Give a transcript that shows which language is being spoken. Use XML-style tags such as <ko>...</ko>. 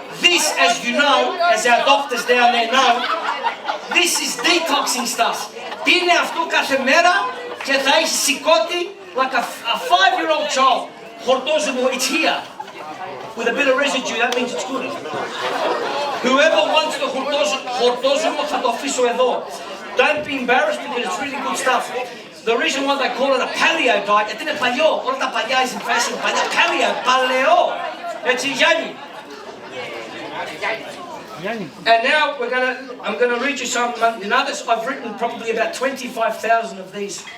<en>This, as you know, as our doctors down there know, this is detoxing stuff.</en> <el>Πίνε αυτό κάθε μέρα και θα έχει σηκώτη</el> <en>like a 5-year-old child. Χορτόζουμο, it's here. With a bit of residue, that means it's good. Whoever wants the</en> <el>χορτόζουμο θα το αφήσω εδώ.</el> <en>Don't be embarrassed because it's really good stuff. The reason why they call it a paleo diet,</en> <el>γιατί είναι παλιό. Όλα τα παλιά</el> <en>is in fashion.</en> <el>Paleo, παλαιό. Έτσι, Γιάννη.</el> <en>And now I'm going to read you some others. I've written probably about 25,000 of these.</en>